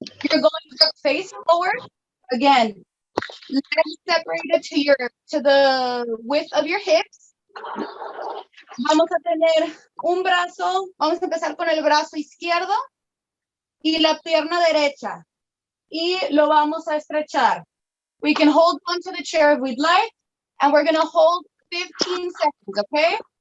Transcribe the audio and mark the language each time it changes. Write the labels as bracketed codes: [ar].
[en] You're going to face forward. Again, legs separated to the width of your hips. [es] Vamos a tener un brazo, vamos a empezar con el brazo izquierdo y la pierna derecha. Y lo vamos a estrechar. [en] We can hold onto the chair if we'd like, and we're going to hold 15 seconds, okay?